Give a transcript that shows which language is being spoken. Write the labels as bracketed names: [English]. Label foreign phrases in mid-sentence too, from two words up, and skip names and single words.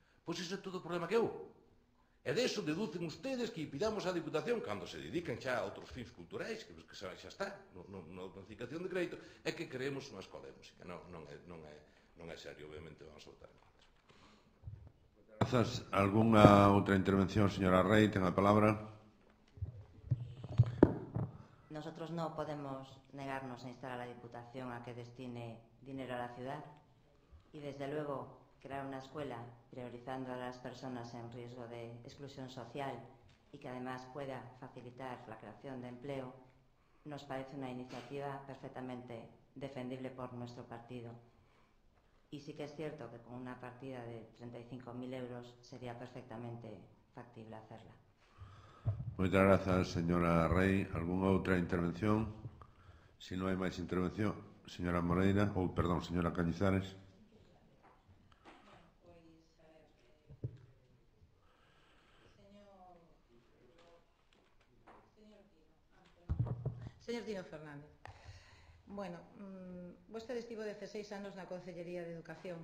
[Galician] Pois ese é todo o problema que houve. E deso deducen ustedes que pidamos á Diputación, cando se dedican xa a outros fins culturais, que xa está, na notificación de crédito, é que queremos unha escola de música. Non é serio, obviamente, vamos a votar en contra. Grazas. Algunha outra intervención, señora Rey? Ten a palabra. [Spanish] Nosotros no podemos negarnos a instar a la Diputación a que destine dinero a la ciudad y, desde luego, crear una escuela priorizando a las personas en riesgo de exclusión social y que además pueda facilitar la creación de empleo, nos parece una iniciativa perfectamente defendible por nuestro partido. Y sí que es cierto que con una partida de 35.000 euros sería perfectamente factible hacerla. [Galician] Moitas grazas, señora Rey. Algunha outra intervención? Se non hai máis intervención, señora Moreira, ou, perdón, señora Cañizares. Señor Tino Fernández, bueno, vostede estivo 16 anos na Consellería de Educación.